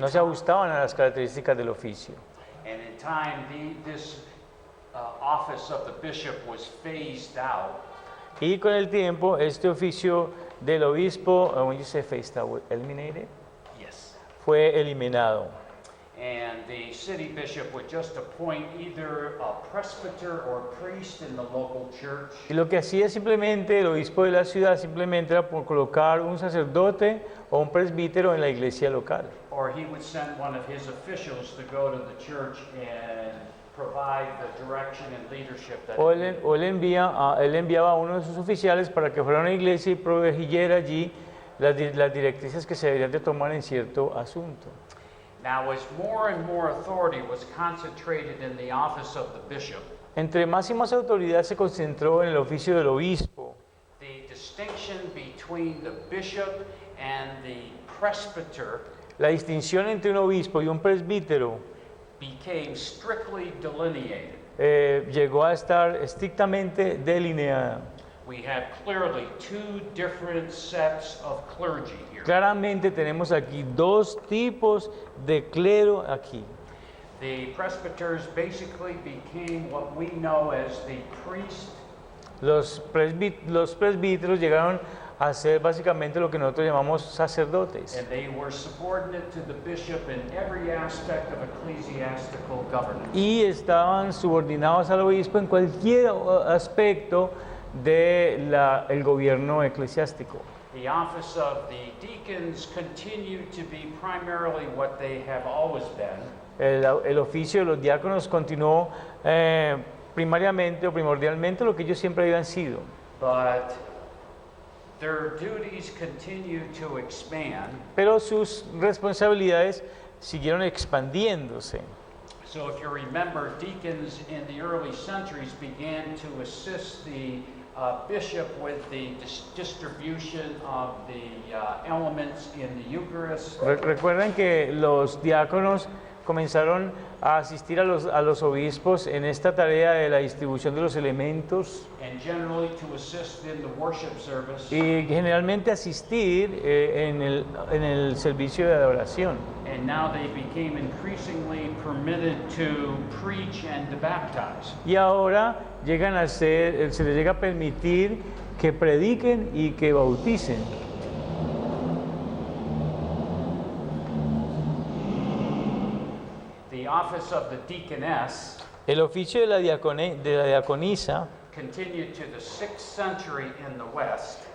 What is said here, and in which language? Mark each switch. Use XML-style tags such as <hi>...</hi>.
<es>No se ajustaban a las características del oficio.</es> <en>in time, this office of the bishop was phased out.</en> <es>Y con el tiempo, este oficio del obispo,</es> <en>when you say phased out, eliminated, Yes.</en> <es>fue eliminado.</es> <en>And the city bishop would just appoint either a presbyter or priest in the local church,</en> <es>Y lo que hacía simplemente el obispo de la ciudad simplemente era por colocar un sacerdote o un presbítero en la iglesia local.</es> <en>or he would send one of his officials to go to the church and provide the direction and leadership that</en> <es>O</es> <en>it</en> <es>él,</es> <en>needed.</en> <es>o él enviaba a uno de sus oficiales para que fuera a una iglesia y proveyera allí las directrices que se deberían de tomar en cierto asunto.</es> <en>Now, as more and more authority was concentrated in the office of the bishop,</en> <es>Entre más y más autoridad se concentró en el oficio del obispo,</es> <en>the distinction between the bishop and the presbyter</en> <es>la distinción entre un obispo y un presbítero</es> <en>became strictly delineated.</en> <es>llegó a estar estrictamente delineada.</es> <en>We have clearly two different sets of clergy here.</en> <es>Claramente tenemos aquí dos tipos de clero aquí.</es> <en>The presbyters basically became what we know as the priest</en> <es>Los presbíteros llegaron a ser básicamente lo que nosotros llamamos sacerdotes.</es> <en>and they were subordinate to the bishop in every aspect of ecclesiastical governance.</en> <es>Y estaban subordinados al obispo en cualquier aspecto del gobierno eclesiástico.</es> <en>The office of the deacons continued to be primarily what they have always been,</en> <es>El oficio de los diáconos continuó primariamente o primordialmente lo que ellos siempre habían sido.</es> <en>but their duties continue to expand.</en> <es>Pero sus responsabilidades siguieron expandiéndose.</es> <en>So if you remember, deacons in the early centuries began to assist the bishop with the distribution of the elements in the Eucharist.</en> <es>Recuerden que los diáconos comenzaron a asistir a los obispos en esta tarea de la distribución de los elementos</es> <en>And generally to assist in the worship service.</en> <es>y generalmente asistir en el servicio de adoración.</es> <en>And now they became increasingly permitted to preach and to baptize.</en> <es>Y ahora se les llega a permitir que prediquen y que bauticen.</es> <en>The office of the deaconess</en> <es>El oficio de la diaconisa</es> <en>continued to the 6th century in the West</en>